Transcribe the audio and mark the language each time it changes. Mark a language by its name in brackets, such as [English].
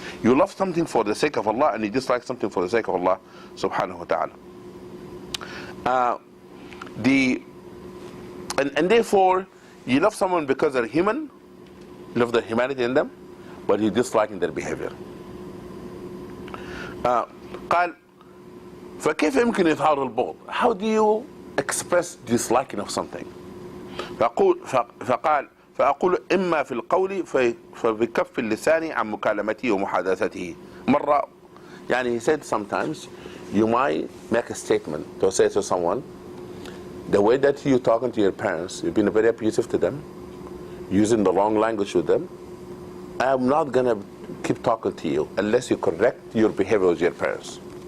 [English] You love something for the sake of Allah, and you dislike something for the sake of Allah subhanahu wa ta'ala. And therefore, you love someone because they're human, you love the humanity in them, but you dislike in their behavior. [Arabic] قال فكيف يمكن إظهار البغض? [English] How do you express disliking of something? [Arabic] فأقول إما في القول فبكف اللسان عن مكالمته ومحادثته. [English] مرة he said sometimes you might make a statement to say to someone, the way that you're talking to your parents, you've been very abusive to them, using the wrong language with them. I'm not going to keep talking to you unless you correct your behavior with your parents.